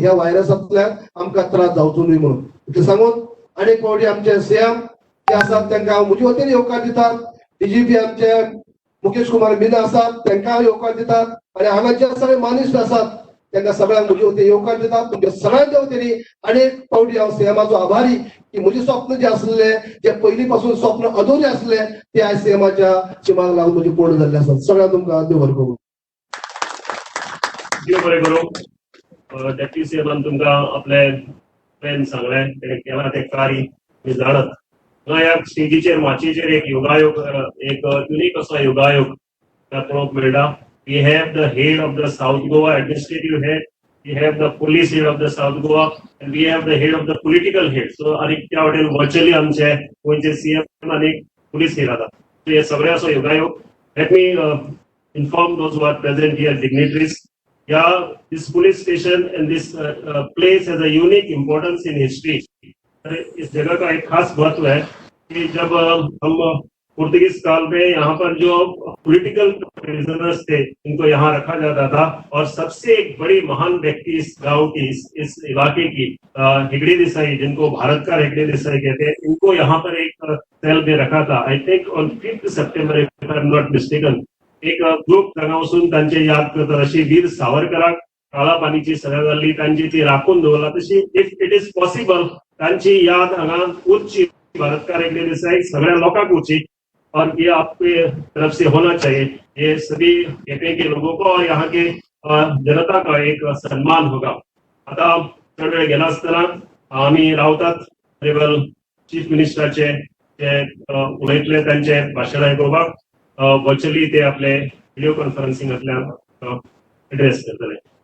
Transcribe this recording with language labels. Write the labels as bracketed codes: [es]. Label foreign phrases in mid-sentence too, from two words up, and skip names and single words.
[kok] ह्या व्हायरसांतल्यान आमकां त्रास जावचो न्हय म्हणून इतलें सांगून आनीक फावटी आमचे सीएम जे आसात तांकां म्हजे वतीन येवकार दितात डीजीपी आमचे मुकेश कुमार मीना आसात तांकां येवकार दितात आणि हांगा जे सगळे मानिश्ट आसात तांकां सगळ्यांक म्हजे वतीन येवकार दितात तुमच्या सगळ्यांच्या वतीन अनेक फावटी हांव सीएमाचो आभारी की म्हजे स्वप्न जे आसले जे पयलीं पासून स्वप्न अधुरे आसले ते आयज सीएमाच्या चिमाक लागून म्हजे पूर्ण जाल्ले आसात सगळ्यांक तुमकां देव बरें करूं देव बरें करूं डेप्युटी सीएमान तुमकां आपले प्लॅन सांगले तेणें केलां तें कार्य मी जाणत ह्या स्टेजीचेर माचयेचेर एक योगायोग एक युनिक असो योगायोग पळोवंक मेळटा [en] we have the head of the South Goa administrative head we have the police head of the South Goa and we have the head of the political head so [kok] आनी त्या वाटेन व्हर्च्युअली आमचे गोंयचे सीएम आनी पुलीस हेड आसात सो हे सगळे असो योगायोग [en] let me inform those who are present here dignitaries this police station and this place has a unique importance in history. [hi] इस जगह का एक खास महत्व है कि जब हम पुर्तगीज काल में यहाँ पर जो [en] political prisoners [hi] थे उनको यहाँ रखा जाता था और सबसे एक बड़ी महान व्यक्ति इस गांव की इस इलाके की हेगड़े देसाई जिनको भारत का हेगड़े देसाई कहते हैं इनको यहाँ पर एक सेल में रखा था [en] I think on 5 September if I am not mistaken [kok] एक ग्रुप हांगा वचून तांचे याद करतात अशी वीर सावरकराक काळा पानीची सजा जाल्ली तांची ती राखून दवरला तशी [en] if it is possible [kok] तांची याद हांगा उरची भारतकार हेगड़े देसाई सगळ्या लोकांक उरची [hi] और ये आपके तरफ से होना चाहिए ये सभी केपे के लोगों को और यहाँ के जनता का एक सम्मान होगा [kok] आता चड वेळ गेला आसतना आम्ही रावतात [en] honourable chief [kok] मिनिस्टराचे जे उलयतले तांचे भाशण आयकुपाक व्हर्च्युअली ते आपले व्हिडिओ कॉन्फरन्सिंगांतल्यान एड्रेस करतले